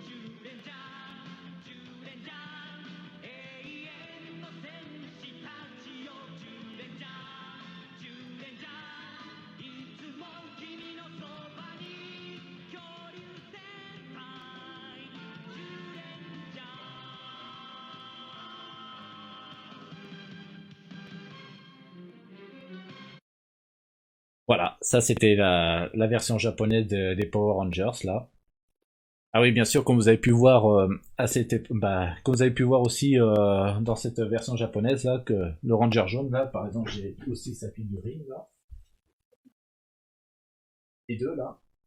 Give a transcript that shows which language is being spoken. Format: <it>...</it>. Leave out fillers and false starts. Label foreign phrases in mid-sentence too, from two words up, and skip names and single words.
<ja>ジュレンジャージュレンジャー永遠の戦士たちよ。ジュレンジャージュレンジャーいつも君のそばに。恐竜戦隊ジュレンジャー。</ja> <fr>Voilà, ça c'était la version japonaise des Power Rangers là. Ah oui, bien sûr, comme vous avez pu voir bah, comme vous avez pu voir aussi dans cette version japonaise là, que le Ranger jaune là, par exemple, j'ai aussi sa figurine là, les deux là.</fr>